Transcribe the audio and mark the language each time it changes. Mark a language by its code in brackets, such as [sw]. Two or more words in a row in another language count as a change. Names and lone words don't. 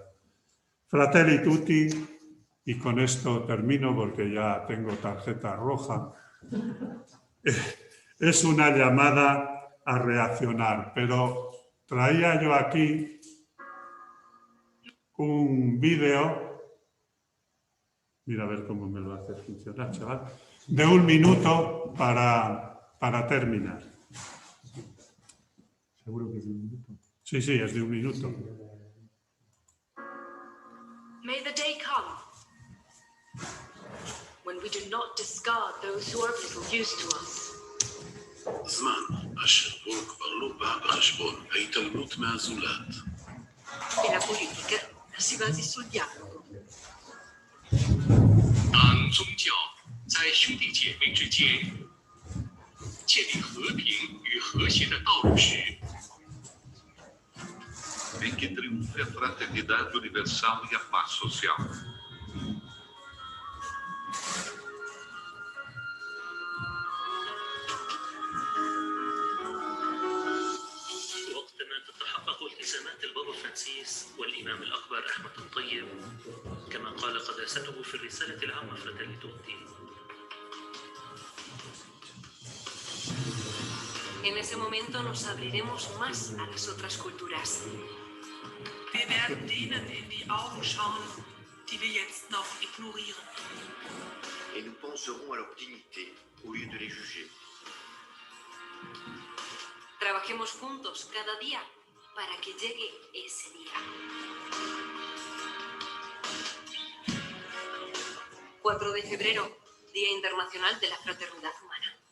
[es] Fratelli Tutti, y con esto termino porque ya tengo tarjeta roja, es una llamada a reaccionar, pero traía yo aquí un vídeo, mira a ver cómo me lo hace funcionar, chaval, de 1 minuto para terminar. ¿Seguro que es de 1 minuto? Sí, sí, es de 1 minuto. [en] May the day come when we do not discard those who are of little use to us. [he] זמן אשר בו כבר לא בא בחשבון ההתעלמות מהזולת. [it] E la politica si basi sul dialogo. [zh] 当宗教在兄弟姐妹之间建立和平与和谐的道路时， [pt] em que triunfe a fraternidade universal e a paz social. [ar] وقتما تتحقق التزامات البابا فرانسيس والإمام الأكبر أحمد الطيب كما قال قداسته في الرسالة العامة فراتيلي توتي. [es] En ese momento nos abriremos más a las otras culturas. [de] Wir werden denen in die Augen schauen, die wir jetzt noch ignorieren. [fr] Et nous penserons à leur dignité au lieu de les juger. [es] Trabajemos juntos cada día para que llegue ese día. 4 de febrero, Día Internacional de la Fraternidad Humana.